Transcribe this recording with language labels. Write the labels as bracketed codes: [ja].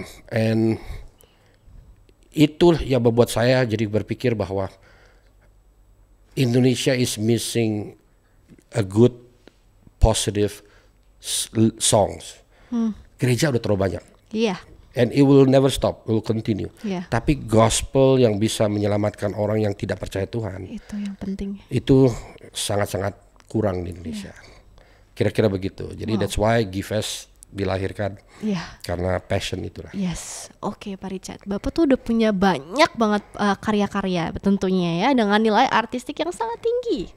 [id] And itu yang membuat saya jadi berpikir bahwa Indonesia [en] is missing a good, positive songs. [id] Gereja udah terlalu banyak. [en] And it will never stop, it will continue. [id] Tapi gospel yang bisa menyelamatkan orang yang tidak percaya Tuhan, itu yang penting. Itu sangat-sangat kurang di Indonesia. Kira-kira begitu. Jadi [en] that's why [id] GIVES dilahirkan. Karena passion itulah. Oke, Pak Richard. Bapak tuh udah punya banyak banget karya-karya tentunya ya, dengan nilai artistik yang sangat tinggi.